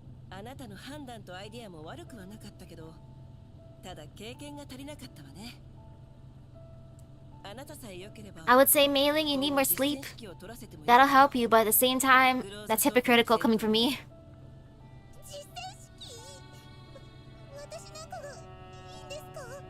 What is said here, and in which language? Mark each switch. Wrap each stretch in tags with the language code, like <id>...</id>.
<ja>あなたの判断とアイデアも悪くはなかったけど、ただ経験が足りなかったわね。あなたさえ良ければ</ja> <en>I would say, Mailing, you need more sleep. That'll help you, but at the same time, that's hypocritical coming from me.</en> <ja>実践式。私なんかがいいんですか？</ja>